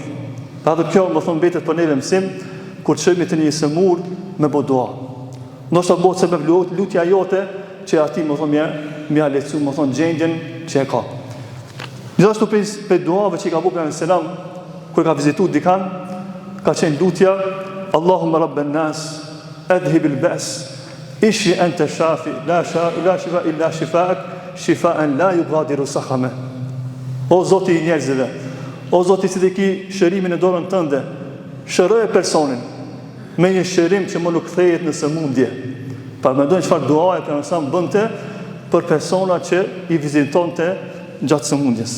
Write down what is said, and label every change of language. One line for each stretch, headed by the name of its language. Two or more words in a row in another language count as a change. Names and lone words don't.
Albanian: Pra dhe kjo më thonë mbetet për neve mësim kur çojmë të një semur me bo dua. Ndoshta bëhet sebeb lutja jote që ati më thonë mja lecu më thonë gjendjen që e ka. Gjithashtu për duave që i ka bu pejgamberi selam kur ka vizitu dikan, ka qenë lutja
Arabic: اللهم رب الناس أذهب البأس اشف أنت الشافي لا شفاء إلا شفاؤك شفاء لا يغادر سقما.
Albanian: O Zoti i njerëzve, o Zoti që ki shërimin e dorën tënde, shëroje personin me një shërim që më nuk kthehet në sëmundje. Pa mendojnë çfarë duaje për sa bënte për persona që i vizitonte gjatë sëmundjes.